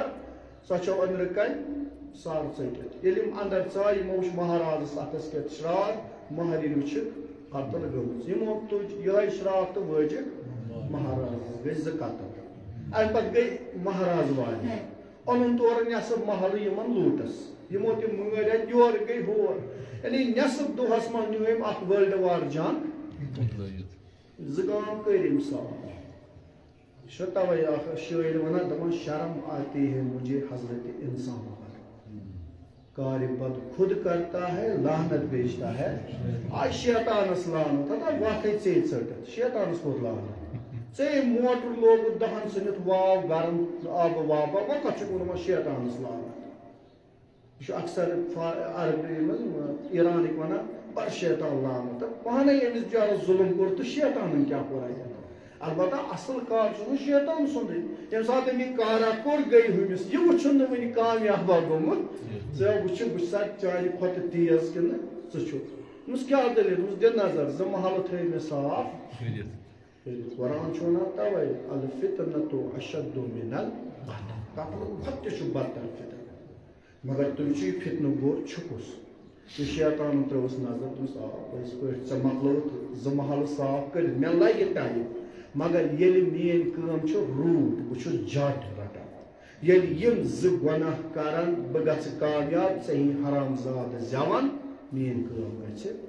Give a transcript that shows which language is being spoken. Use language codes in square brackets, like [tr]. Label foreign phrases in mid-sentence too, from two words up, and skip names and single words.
[ks] سۄ چھو أنٛدرٕ کَنۍ سر ژٔٹِتھ ییٚلہِ یِم اندر ژاے یِمو وٕچھ مہارازس اتھس کٮ۪تھ شراکھ مہرِنۍ وٕچھِکھ قتل گٔمٕژ یِمو تُج یِہوٚے شراکھ تہٕ وٲجِکھ مہارازس گٔے زٕ قتل امہِ پتہٕ گٔے مہراز والہِ اوٚنُن تورٕ نٮ۪صٕب محلہٕ یِمن لوٗٹس یِمو تہِ مٲرۍ اتہِ یورٕ گٔے ہور یعنی نٮ۪صٕب دۄہس منٛز نیوٗ أمۍ اکھ وٲلڈ وار جنگ زٕ گام کٔرۍ أمۍ صاف یہِ چھُ تَوَے اکھ شٲعر وَنان دَپان [ur] شرم آتی ہے مجھے حضرت انسان پر کارِ بد خود کرتا ہے لعنت بیچتا ہے آج [ks] شیطانس لعنت ہتا وَتھٕے ژے ژٔٹِتھ شیطانس کوٚر لعنت ژے موٹر لوگُتھ دہن ژھٕنِتھ واو گرم آبہٕ وابہٕ وۄنۍ کتھ چھُکھ ووٚنمُت شیطانس لعنت یہِ چھُ اکثر عربی منٛز ایرانٕکۍ وَنان [fa] بر شیطان لعنت [ks] تہٕ پانے أمِس بِچارس ظُلم کوٚر تہٕ شیطانن کیٛاہ کوٚر اتہِ البتہ اصل کار چھُ نہٕ شیطان سُنٛدٕے ییٚمہِ ساتہٕ أمۍ یہِ کارا کوٚر گٔے ہُمِس یہِ وٕچھُن نہٕ وٕنہِ کامیابا گوٚمُت ژےٚ وٕچھُکھ بہٕ چھُسا چانہِ کھۄتہٕ تیز کِنہٕ ژٕ چھُکھ دوٚپمَس کیٛاہ دٔلیٖل دوٚپمَس دِ نظر زٕ محلہٕ تھٲے مےٚ صاف قرآن چھُ وَنان تَوَے [ar] الفتنۃ اشد من القتل [ks] قتلہٕ کھۄتہٕ تہِ چھُ بدتر فتنہٕ مگر تُہۍ وٕچھِو یہِ فتنہٕ گوٚو چھُکُس تہٕ شیطانن ترٲوٕس نظر دوٚپُس آ پٔزۍ پٲٹھۍ ژےٚ مۄکلووُتھ زٕ محلہٕ صاف کٔرِتھ مےٚ لگہِ ٹایم مگر ییٚلہِ میٲنۍ کٲم چھِ روٗد بہٕ چھُس جٹ رٹان ییٚلہِ یِم زٕ گۄناہ کرن بہٕ گژھٕ کامیاب ژےٚ یی حرام زادٕ زٮ۪وان میٲنۍ کٲم گژھِ